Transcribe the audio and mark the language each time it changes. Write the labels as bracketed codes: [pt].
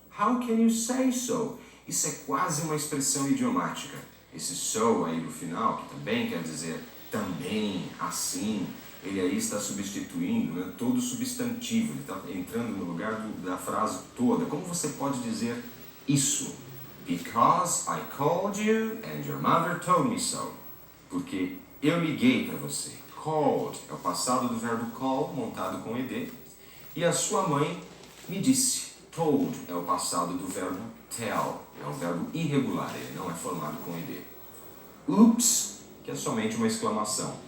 [en] How can you say so? [pt] Isso é quase uma expressão idiomática. Esse so aí no final, que também quer dizer também, assim, ele aí está substituindo, né, todo substantivo, ele está entrando no lugar da frase toda. Como você pode dizer isso? [en] Because I called you and your mother told me so. [pt] Porque eu liguei para você. Called é o passado do verbo call, montado com ed. E a sua mãe me disse. Told é o passado do verbo tell. É um verbo irregular, ele não é formado com ed. Oops, que é somente uma exclamação.